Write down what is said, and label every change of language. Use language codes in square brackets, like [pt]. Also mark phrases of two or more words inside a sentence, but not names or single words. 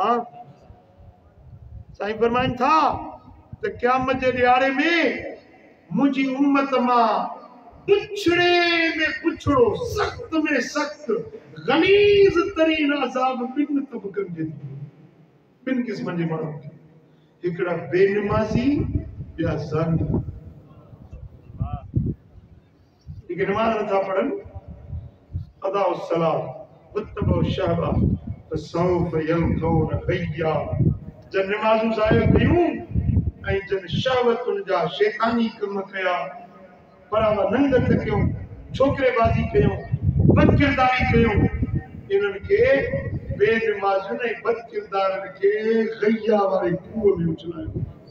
[sd] हां साईं फरमाइन था त क़यामत जे ॾियारे में मुंहिंजी उम्मत मां पुछड़े में पुछड़ो सख्त में सख्त गलीज़ तरीन अज़ाब 2 तबक़नि जे 2 क़िस्मनि जे माण्हुनि खे हिकिड़ा बेनमाज़ी ॿिया ज़ानी जेके नमाज़ नथा पढ़नि [ar] أضاعوا الصلاة واتبعوا الشهوات فسوف يلقون غيا [sd] जन नमाज़ूं ज़ाहिर कयूं ऐं जन शहवतुनि जा शैतानी कम कया बराबरि नंगत कयूं छोकिरेबाज़ी कयूं बदकिरदारी कयूं इन्हनि खे बेनमाज़ुनि ऐं बदकिरदारनि खे गय्या वारे खूह में उछलायो